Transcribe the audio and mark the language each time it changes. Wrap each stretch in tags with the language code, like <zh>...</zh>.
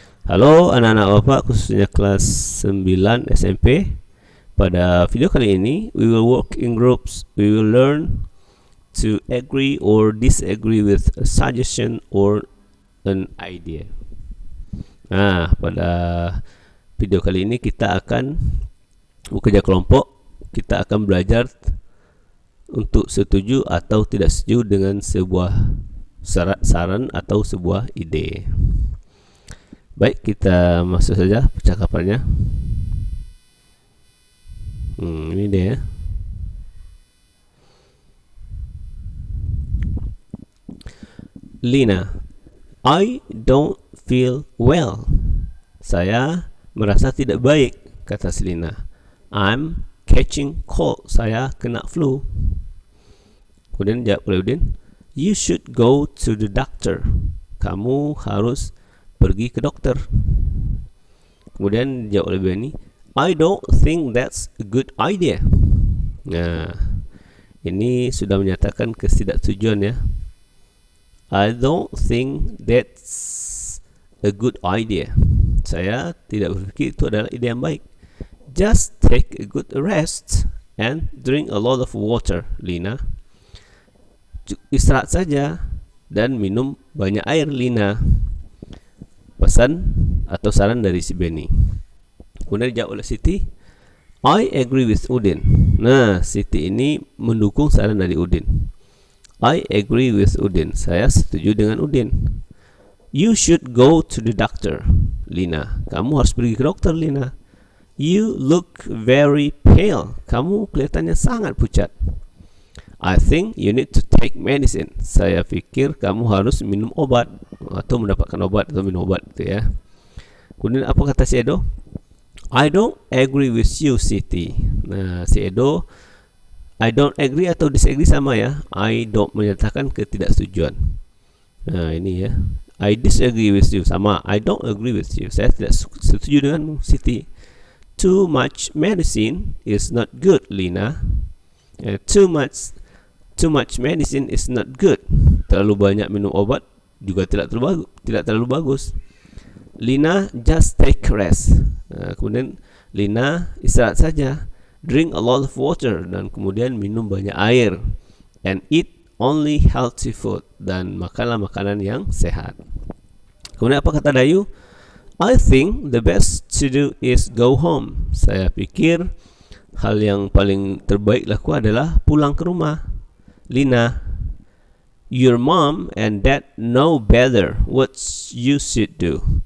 <id>Halo anak-anak Bapak, khususnya kelas 9 SMP. Pada video kali ini</id> <en>we will work in groups. We will learn to agree or disagree with a suggestion or an idea.</en> <id>Nah, pada video kali ini kita akan bekerja kelompok. Kita akan belajar untuk setuju atau tidak setuju dengan sebuah saran atau sebuah ide. Baik, kita masuk saja percakapannya. Ini dia.</id> <en>Lina, I don't feel well.</en> <id>Saya merasa tidak baik, kata Selina.</id> <en>I'm catching cold.</en> <id>Saya kena flu. Kemudian jawab oleh Udin,</id> <en>you should go to the doctor.</en> <id>Kamu harus pergi ke dokter. Kemudian jawab oleh Benny,</id> <en>I don't think that's a good idea.</en> <id>Nah, ini sudah menyatakan ketidaksetujuan ya.</id> <en>I don't think that's a good idea.</en> <id>Saya tidak berpikir itu adalah ide yang baik.</id> <en>Just take a good rest and drink a lot of water, Lina.</en> <id>Istirahat saja dan minum banyak air, Lina. Pesan atau saran dari si Benny. Kemudian dijawab oleh Siti,</id> <en>I agree with Udin.</en> <id>Nah, Siti ini mendukung saran dari Udin.</id> <en>I agree with Udin.</en> <id>Saya setuju dengan Udin.</id> <en>You should go to the doctor, Lina.</en> <id>Kamu harus pergi ke dokter, Lina.</id> <en>You look very pale.</en> <id>Kamu kelihatannya sangat pucat.</id> <en>I think you need to take medicine.</en> <id>Saya pikir kamu harus minum obat atau mendapatkan obat atau minum obat gitu ya. Kemudian apa kata si Edo?</id> <en>I don't agree with you, Siti.</en> <id>Nah, si Edo</id> <en>I don't agree atau disagree sama ya. I don't</en> <id>menyatakan ketidaksetujuan. Nah, ini ya.</id> <en>I disagree with you sama I don't agree with you.</en> <id>Saya tidak setuju dengan Siti.</id> <en>Too much medicine is not good, Lina. Too much medicine is not good.</en> <id>Terlalu banyak minum obat juga tidak terlalu bagus. Lina,</id> <en>just take rest.</en> <id>Kemudian Lina, istirahat saja.</id> <en>Drink a lot of water,</en> <id>dan kemudian minum banyak air.</id> <en>And eat only healthy food,</en> <id>dan makanlah makanan yang sehat. Kemudian apa kata Dayu?</id> <en>I think the best to do is go home.</en> <id>Saya pikir hal yang paling terbaik laku adalah pulang ke rumah.</id> <en>Lina, your mom and dad know better what you should do.</en>